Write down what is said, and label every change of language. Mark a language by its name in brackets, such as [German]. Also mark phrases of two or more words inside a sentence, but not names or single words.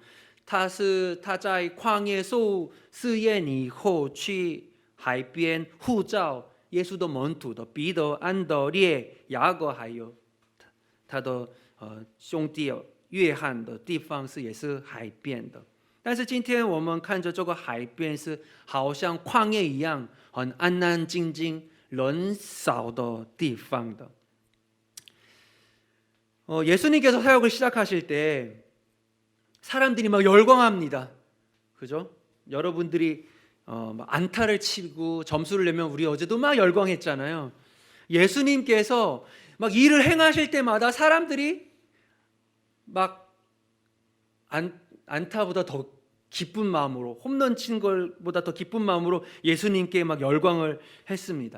[Chinese] 他在旷野受试验以后去海边呼召耶稣的门徒的彼得、安德烈、雅各还有他的兄弟约翰的地方是也是海边的。但是今天我们看着这个海边是好像旷野一样很安安静静人少的地方的。 [Korean] 예수님께서 사역을 시작하실 때 사람들이 막 열광합니다. 그죠? 여러분들이 안타를 치고 점수를 내면 우리 어제도 막 열광했잖아요. 예수님께서 막 일을 행하실 때마다 사람들이 막 안타보다 더 기쁜 마음으로 홈런 친 것보다 더 기쁜 마음으로 예수님께 막 열광을 했습니다.